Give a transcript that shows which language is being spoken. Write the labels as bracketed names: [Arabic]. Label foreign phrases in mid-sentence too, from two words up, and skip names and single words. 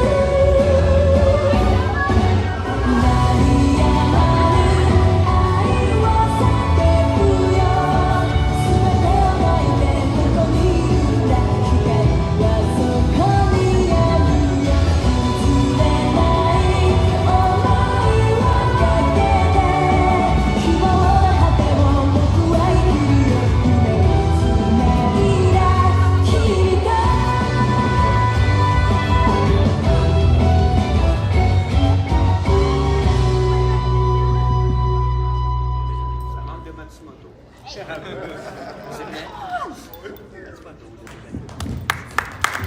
[Japanese] 鳴りやまぬ愛を叫ぶよ全てを抱いてここにいるんだ光はそこにあるよ譲れない想いをかけて希望の果てを僕は生きるよ夢をつないだ君と [French] Ça manque de Matsumoto. C'est bien. Matsumoto, vous êtes bien.